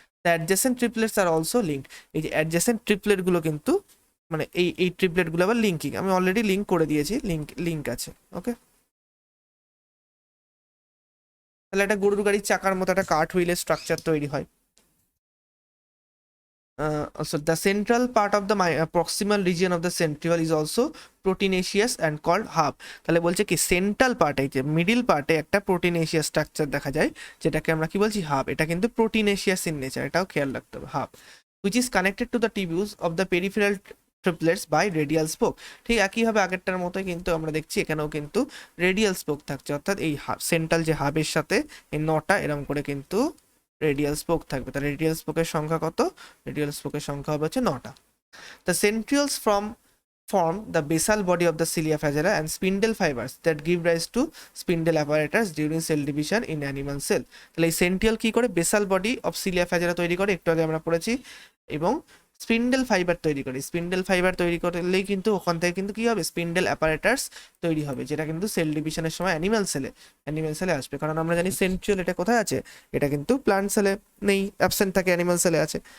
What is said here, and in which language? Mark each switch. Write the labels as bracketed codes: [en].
[en] The adjacent triplets are also linked. [bn] এই যে adjacent ট্রিপলেটগুলো কিন্তু, মানে এই ট্রিপলেটগুলো আবার লিঙ্কিং, আমি অলরেডি লিঙ্ক করে দিয়েছি, লিঙ্ক আছে। ওকে, তাহলে একটা গরুর গাড়ির চাকার মতো একটা কার্ট হুইলের স্ট্রাকচার তৈরি হয়। [en] So the central part of the proximal region of the centriole is also proteinaceous and called hub. [bn] তাহলে বলছে কি সেন্ট্রাল পার্টে, যে মিডিল পার্টে একটা প্রোটিনেশিয়াস স্ট্রাকচার দেখা যায়, যেটাকে আমরা কি বলছি? হাব। এটা কিন্তু প্রোটিনেশিয়াস ইন নেচার, এটাও খেয়াল রাখতে হবে। [en] Hub which is connected to the tubules of the peripheral triplets by radial spoke. [bn] ঠিক একইভাবে আগেরটার মতোই কিন্তু আমরা দেখছি এখানেও কিন্তু রেডিয়াল স্পোক থাকছে, অর্থাৎ এই সেন্ট্রাল যে হাবের সাথে এই 9টা এরকম করে কিন্তু রেডিয়াল স্পোক থাকবে। তাহলে রেডিয়াল স্পোকের সংখ্যা কত? রেডিয়াল স্পোকের সংখ্যা হবে হচ্ছে 9টা। [en] The centrioles form the basal body of the cilia flagella and spindle fibers that give rise to spindle apparatus during cell division in animal cell. [bn] তাহলে এই সেন্ট্রিওল কি করে? Basal body of cilia flagella তৈরি করে, একটু আগে আমরা পড়েছি, এবং স্পিন্ডেল ফাইবার তৈরি করে। স্পিন্ডেল ফাইবার তৈরি করলেই কিন্তু ওখান থেকে কিন্তু কি হবে? স্পিন্ডেল অ্যাপারেটাস তৈরি হবে, যেটা কিন্তু সেল ডিভিশনের সময় অ্যানিমাল সেলে আসবে। কারণ আমরা জানি সেন্ট্রিওল এটা কোথায় আছে? এটা কিন্তু প্লান্ট সেলে নেই, অ্যাবসেন্ট থাকে, অ্যানিমাল সেলে আছে।